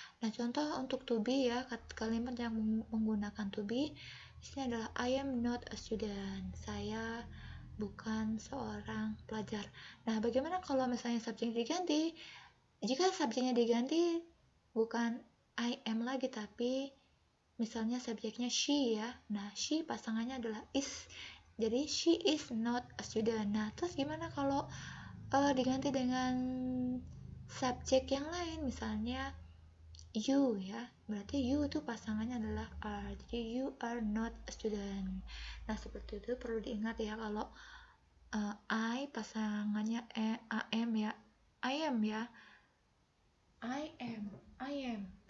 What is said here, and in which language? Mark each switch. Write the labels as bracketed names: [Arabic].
[Indonesian] Nah, contoh untuk to be ya, kalimat yang menggunakan to be di sini adalah [English] I am not a student. [Indonesian] Saya bukan seorang pelajar. Nah, bagaimana kalau misalnya subjeknya diganti? Jika subjeknya diganti bukan I am lagi, tapi misalnya subjeknya she ya. Nah, she pasangannya adalah is. Jadi [English] she is not a student. [Indonesian] Nah, terus gimana kalau diganti dengan subjek yang lain, misalnya you ya, berarti you itu pasangannya adalah are, jadi [English] you are not a student. [Indonesian] Nah, seperti itu perlu diingat ya. Kalau I pasangannya am ya, I am ya, I am.